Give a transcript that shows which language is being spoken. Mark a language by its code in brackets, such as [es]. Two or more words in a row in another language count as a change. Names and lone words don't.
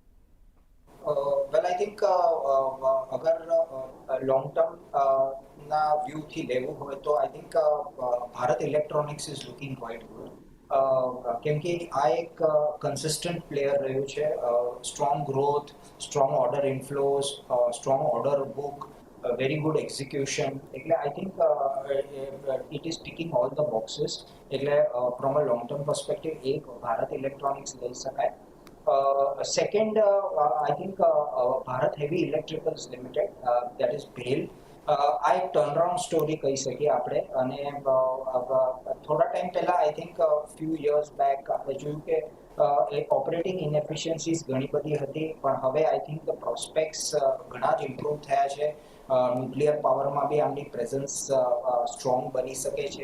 [en] Well I think અગર long term [gu] ના વ્યૂથી લેવું હોય તો [en] I think Bharat Electronics is looking quite good. [gu] કેમ કે આ એક [en] consistent player [gu] રહ્યું છે. [en] Strong growth, strong order inflows, strong order book, very good execution. એટલે I think it is ticking all the boxes. એટલે from a long term perspective એક ભારત ઇલેક્ટ્રોનિક્સ [gu] લઈ શકાય. [en] Second, I think Bharat Heavy Electricals Limited, that is BHEL. [gu] આ એક [en] turnaround story [gu] કહી શકીએ આપણે. અને થોડા ટાઈમ પહેલા [en] I think few years back [gu] આપણે જોયું કે [en] operating inefficiencies [gu] ઘણી બધી હતી, પણ હવે [en] I think the prospects [gu] ઘણા જ ઇમ્પ્રૂવ થયા છે. ન્યુક્લિયર પાવરમાં બી આમની પ્રેઝન્સ સ્ટ્રોંગ બની શકે છે.